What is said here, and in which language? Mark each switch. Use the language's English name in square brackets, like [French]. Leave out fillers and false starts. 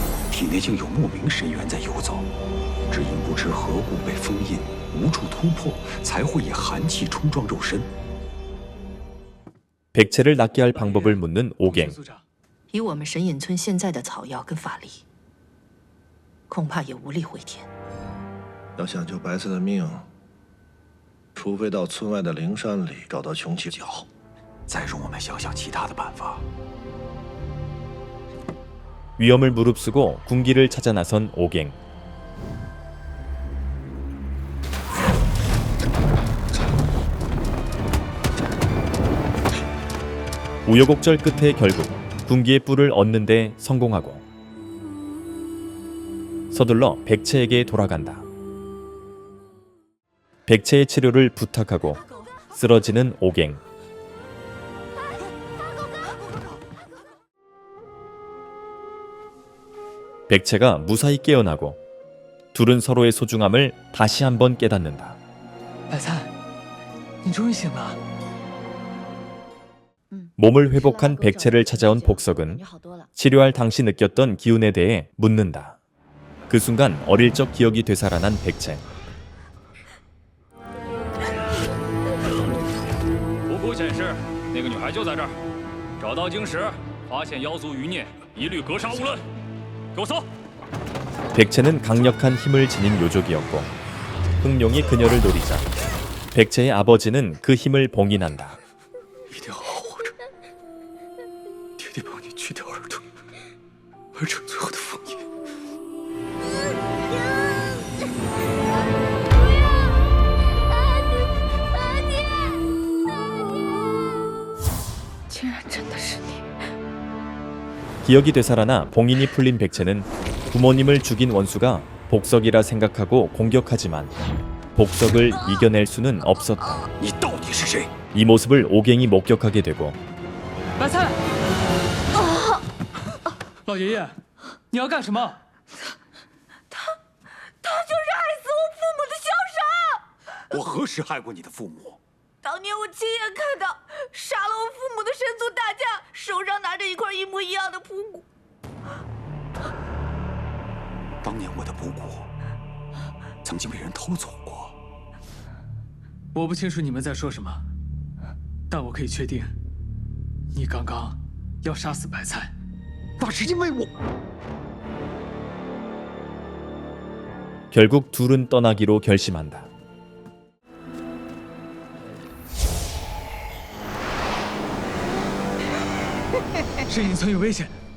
[Chinese] 体内竟有莫名神元在游走，只因不知何故被封印，无处突破，才会以寒气冲撞肉身。 [Korean] 백체를 낫게 할 방법을 묻는 오갱. [Chinese] 以我们神隐村现在的草药跟法力，恐怕也无力回天。要想救白菜的命，除非到村外的灵山里找到穷奇角。再容我们想想其他的办法。 [Korean] 위험을 무릅쓰고 군기를 찾아 나선 오갱. 우여곡절 끝에 결국 군기의 뿔을 얻는 데 성공하고 서둘러 백체에게 돌아간다. 백체의 치료를 부탁하고 쓰러지는 오갱. 백체가 무사히 깨어나고 둘은 서로의 소중함을 다시 한번 깨닫는다. [Chinese] 白菜，你终于醒了。 [Korean] 몸을 회복한 백체를 찾아온 복석은 치료할 당시 느꼈던 기운에 대해 묻는다. 그 순간 어릴 적 기억이 되살아난 백체. [Chinese] 不库显示，那个女孩就在这儿。找到晶石，发现妖族余孽，一律格杀勿论。给我搜！ [Korean] 백체는 강력한 힘을 지닌 요족이었고 흑룡이 그녀를 노리자 백체의 아버지는 그 힘을 봉인한다. [Chinese] 一定好好活着，爹爹帮你去掉耳朵，完成最后的封印。竟然真的是你！ [Korean] 기억이 되살아나 봉인이 풀린 백체는 부모님을 죽인 원수가 복석이라 생각하고 공격하지만 복석을 이겨낼 수는 없었다. 이 모습을 오갱이 목격하게 되고 [Chinese] 白菜，老爷爷，你要干什么？他就是害死我父母的萧杀！我何时害过你的父母？当年我亲眼看到杀了我父母的神族大将，手上拿着一块一模一样的扑骨。当年我的卜骨曾经被人偷走过。我不清楚你们在说什么，但我可以确定，你刚刚要杀死白菜，那是因为我。 [Korean] 결국 둘은 떠나기로 결심한다. [Chinese] 神隐村有危险，